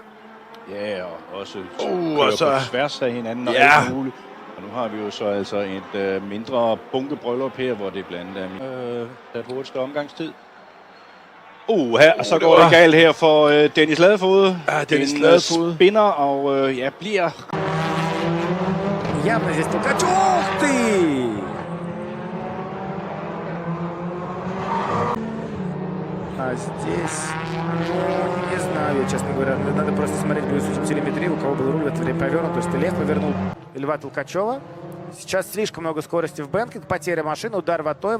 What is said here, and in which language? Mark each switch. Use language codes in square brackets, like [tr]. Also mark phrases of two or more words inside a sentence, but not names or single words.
[da] Ja, og også kører på tværs af hinanden og alt muligt. Og nu har vi jo så altså et mindre bunkebryllup her, hvor det blandt andet er hurtigste omgangstid. Her, så går det galt her for Dennis Ladefod. Ja, Dennis Ladefod. Spinner og bliver... [ru] Явно здесь толкач. Ух ты! А здесь, не знаю, честно говоря, надо просто смотреть, будет изучить телеметрию, у кого был руль в это время повернут. То есть Лев повернул Льва Толкачева. Сейчас слишком много скорости в бэнкинг, потеря машины, удар в Атоева.